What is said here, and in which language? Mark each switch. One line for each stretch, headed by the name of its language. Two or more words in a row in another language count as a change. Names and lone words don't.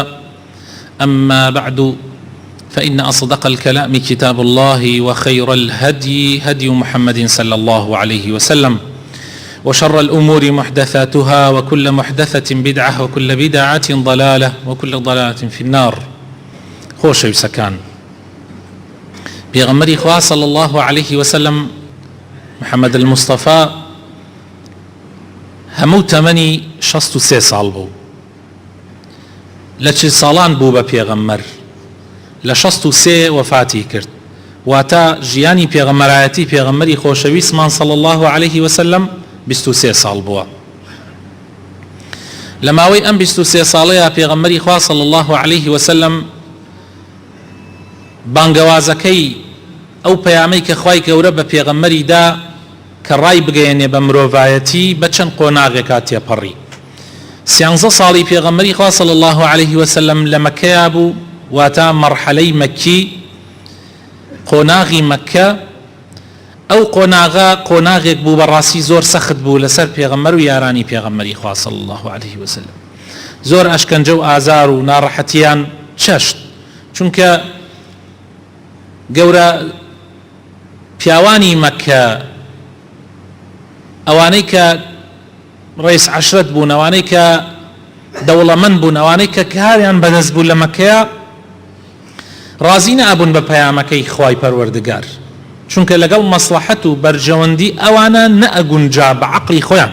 Arabic: أما بعد، فإن أصدق الكلام كتاب الله، وخير الهدي هدي محمد صلى الله عليه وسلم، وشر الأمور محدثاتها، وكل محدثة بدعة، وكل بدعة ضلالة، وكل ضلالة في النار.
Central Kurdish: خۆشەویستەکان، پێغەمبەری خوا
Arabic: صلى الله عليه وسلم محمد المصطفى
Central Kurdish: هەموو تەمەنی 63 ساڵ بوو. لە 40 ساڵان بوو بە پێغەمبەر، لە 63 وفاتی کرد، واتە ژیانی پێغەمبەرایەتی پێغەمبەری خۆشەویستمان
Arabic: صلى الله عليه وسلم
Central Kurdish: 23 ساڵ بووە. لە ماوەی ئەم 23 ساڵەیە پێغەمبەری خوا
Arabic: صلى الله عليه وسلم
Central Kurdish: بانگەوازەکەی ئەو پەیامەی کە خوای گەورە بە پێغەمبەری دا کە ڕای بگەیەنێ بە مرۆڤایەتی بە چەند قۆناغێکا تێپەڕی. 13 ساڵی پێغەمبەری خوا
Arabic: صلى الله عليه وسلم
Central Kurdish: لە مەکەیە بوو، واتە مەرحەلەی مەکی، قۆناغی مەکە. ئەو قۆناغە قۆناغێک بوو بەڕاستی زۆر سەخت بوو لەسەر پێغەمبەر و یارانی پێغەمبەری خوا
Arabic: صلی الله عليه وسلم.
Central Kurdish: زۆر ئەشکەنجە و ئازار و ناڕەحەتیان چەشت، چونکە گەورە پیاوانی مەکە، ئەوانەی کە ڕئیس عەشرەت بوون، ئەوانەی کە دەوڵەمەند بوون، ئەوانەی کە کاریان بەدەست بوو لە مەکەیە، ڕازی نەبوون بە پەیامەکەی خوای پەروەردگار، چونکە لەگەڵ مەسلەحەت و بەرژەوەندی ئەوانە نەئەگونجا بە عەقڵی خۆیان.